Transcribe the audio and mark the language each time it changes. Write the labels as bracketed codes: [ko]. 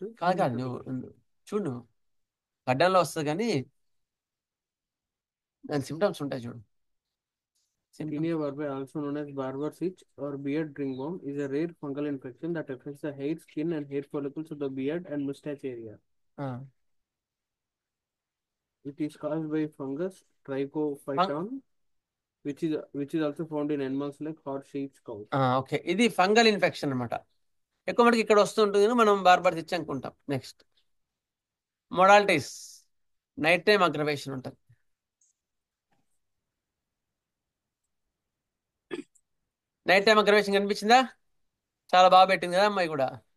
[te] కాదు నువ్వు చూడు, గడ్డంలో వస్తుంది కానీ దాని సిమ్టమ్స్ ఉంటాయి చూడు. [en] Tinea barbae, also known as barber's itch or beard ringworm, is a rare fungal infection that affects the hair, skin, and hair follicles of the beard and mustache area. It is caused by fungus Trichophyton, which is also found in animals like horse, sheep, cows. [te] Okay, ఇది fungal infection అనమాట. ఎక్కువ మనకి ఇక్కడ వస్తుంటుంది, మనం barbers ఇచ్ అనుకుంటాం. Next, modalities. Night time aggravation ఉంటుంది. నైట్ టైం అగ్రవేషన్ కనిపించిందా? చాలా బాగా పెట్టింది కదా అమ్మాయి కూడా.